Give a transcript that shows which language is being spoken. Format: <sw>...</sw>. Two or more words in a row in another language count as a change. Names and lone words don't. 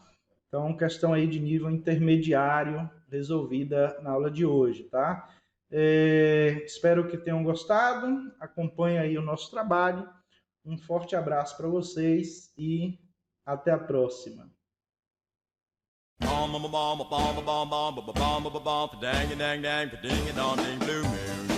<pt>Então, questão aí de nível intermediário resolvida na aula de hoje, tá? Espero que tenham gostado. Acompanhe aí o nosso trabalho. Um forte abraço para vocês e até a próxima. Bom, bom, bom, bom, bom, bom, bom, bom, bom, bom, bom, bom, dang, dang, dang, ding, dong, ding,</pt> <en>blue moon.</en>